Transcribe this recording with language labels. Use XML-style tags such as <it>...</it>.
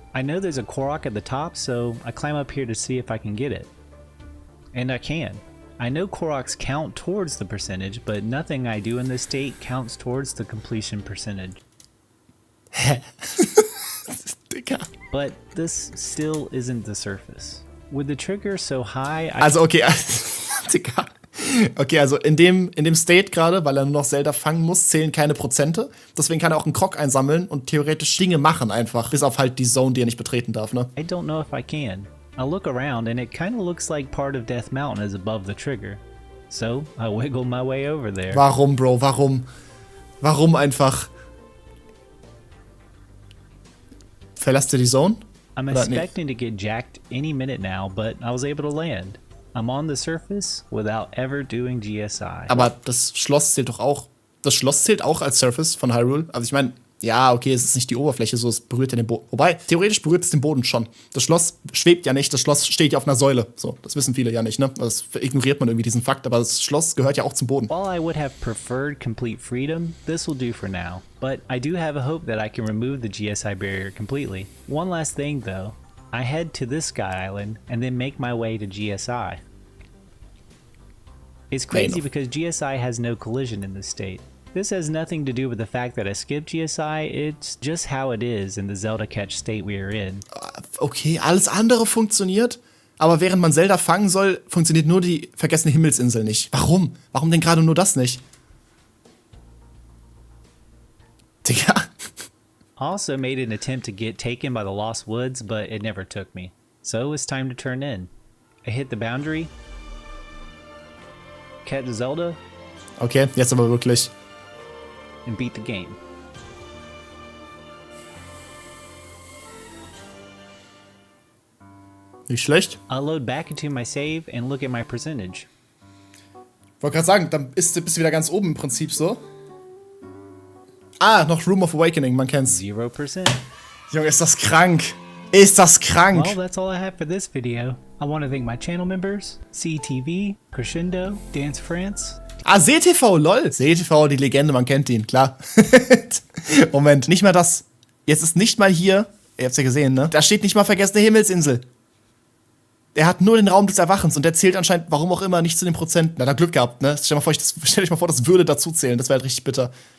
<en>I know there's a Korok at the top, so I climb up here to see if I can get it. And I can. I know Koroks count towards the percentage, but nothing I do in this state counts towards the completion percentage.</en> <de>Digga.</de> <en>But this still isn't the surface. With the trigger so high, I</en> <de>Also, okay. Digga. Okay, also in dem State gerade, weil er nur noch Zelda fangen muss, zählen keine Prozente. Deswegen kann er auch einen Krog einsammeln und theoretisch Dinge machen einfach. Bis auf halt die Zone, die er nicht betreten darf, ne?</de> <en>don't know if I can. I look around and it kind of looks like part of Death Mountain is above the trigger. So I wiggle my way over there.</en> <de>Warum, Bro? Warum? Warum einfach? Verlasst ihr die Zone?</de> <en>I'm</en> <de>Oder nee?</de> <en>expecting to get jacked any minute now, but I was able to land. I'm on the surface without ever doing GSI.</en> <de>Aber das Schloss zählt doch auch. Das Schloss zählt auch als Surface von Hyrule. Also ich meine, ja, okay, es ist nicht die Oberfläche, so es berührt ja den Boden. Wobei, theoretisch berührt es den Boden schon. Das Schloss schwebt ja nicht, das Schloss steht ja auf einer Säule. So, das wissen viele ja nicht, ne? Das ignoriert man irgendwie diesen Fakt, aber das Schloss gehört ja auch zum Boden.</de> <en>While I would have preferred complete freedom, this will do for now. But I do have a hope that I can remove the GSI barrier completely. One last thing though, I head to this Sky Island and then make my way to GSI. It's crazy because GSI has no collision in this state. This has nothing to do with the fact that I skipped GSI, it's just how it is in the Zelda Catch state we are in.</en> <de>Okay, alles andere funktioniert, aber während man Zelda fangen soll, funktioniert nur die vergessene Himmelsinsel nicht. Warum? Warum denn gerade nur das nicht? Digga.</de> <en>Also made an attempt to get taken by the Lost Woods, but it never took me. So it's time to turn in. I hit the boundary, catch Zelda,</en> <de>Okay, jetzt aber wirklich.</de> <en>and beat the game.</en> <de>Nicht schlecht.</de> <en>I'll load back into my save and look at my percentage.</en> <de>Wollte gerade sagen, dann bist du wieder ganz oben im Prinzip so. Ah, noch Room of Awakening, man kennt's.</de> <en>0%.</en> <de>Junge, ist das krank. Ist das krank.</de> <en>Well, that's all I have for this video. I want to thank my channel members, CTV, Crescendo, Dance France.</en> <de>Ah, SeeTV, lol. SeeTV, die Legende, man kennt ihn, klar. Moment, nicht mal das. Jetzt ist nicht mal hier, ihr habt's ja gesehen, ne? Da steht nicht mal vergessene Himmelsinsel. Der hat nur den Raum des Erwachens und der zählt anscheinend, warum auch immer, nicht zu den Prozenten. Na, da Glück gehabt, ne? Stell dich mal vor, das würde dazu zählen. Das wäre halt richtig bitter.</de>